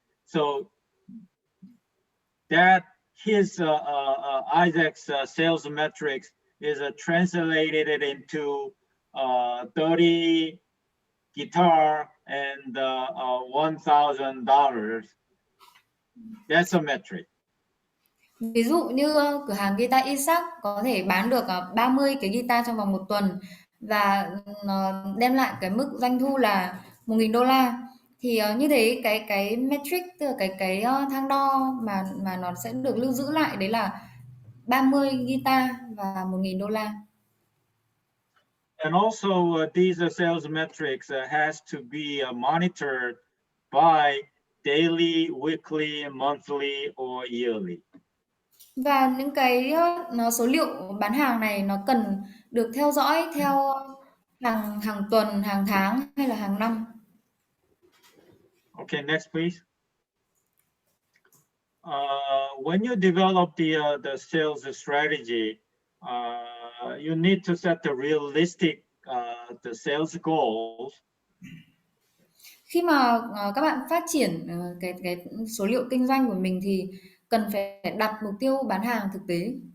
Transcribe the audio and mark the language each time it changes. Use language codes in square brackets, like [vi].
[en] So that his Isaac's sales metrics is translated into 30 guitar and $1,000. That's a metric. [vi] Ví dụ như cửa hàng guitar Isaac có thể bán được 30 cái guitar trong vòng 1 tuần và nó đem lại cái mức doanh thu là $1.000, thì như thế cái metric, tức là cái thang đo mà nó sẽ được lưu giữ lại đấy là 30 guitar và $1.000. [en] And also these sales metrics has to be monitored by daily, weekly, monthly or yearly. [vi] Và những cái số liệu bán hàng này nó cần được theo dõi theo hàng tuần, hàng tháng hay là hàng năm. [en] Okay, next please. When you develop the sales strategy, you need to set the realistic the sales goals. [vi] Khi mà các bạn phát triển cái số liệu kinh doanh của mình thì cần phải đặt mục tiêu bán hàng thực tế.